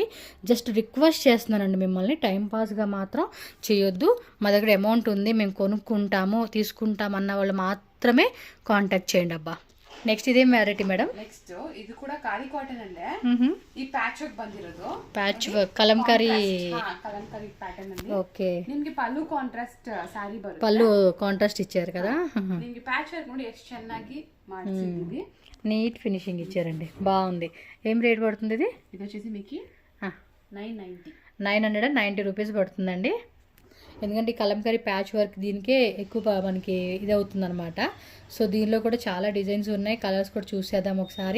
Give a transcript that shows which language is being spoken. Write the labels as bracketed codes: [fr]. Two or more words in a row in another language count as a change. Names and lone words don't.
[en] just request [te] చేస్తున్నానండి మిమ్మల్ని, టైంపాస్గా మాత్రం చేయొద్దు. మా దగ్గర అమౌంట్ ఉంది, మేము కొనుక్కుంటాము తీసుకుంటాం అన్న వాళ్ళు మాత్రమే కాంటాక్ట్ చేయండి అబ్బా. నెక్స్ట్ ఇదేం [en] variety madam? [te] నెక్స్ట్ ఇది కూడా ఖాదీ కాటన్ అండి. ఈ [en] patch work [te] ಬಂದಿರೋದು, [en] patch work కలంకారీ [te] ప్యాటర్న్ అండి. ఓకే, [kn] ನಿಮಗೆ ಪಲ್ಲು [en] contrast saree [kn] ಬರುತ್ತೆ. [te] పళ్ళు కాంట్రాస్ట్ ఇచ్చారు కదా. [kn] ನಿಮಗೆ [en] patch work [kn] ನೋಡಿ ಎಷ್ಟು ಚೆನ್ನಾಗಿ ಮಾಡಿಸಿದ್ದೀವಿ. [en] neat finishing [te] ఇచ్చారండి, బాగుంది. ఏం రేట్ పడుతుంది ఇది? ఇది వచ్చేసి మీకు 990 రూపీస్ పడుతుందండి. ఎందుకంటే ఈ కలంకారీ [en] patch work [te] దీనికే ఎక్కువ మనకి ఇది అవుతుందన్నమాట. సో దీనిలో కూడా చాలా డిజైన్స్ ఉన్నాయి, కలర్స్ కూడా చూసేద్దాం ఒకసారి.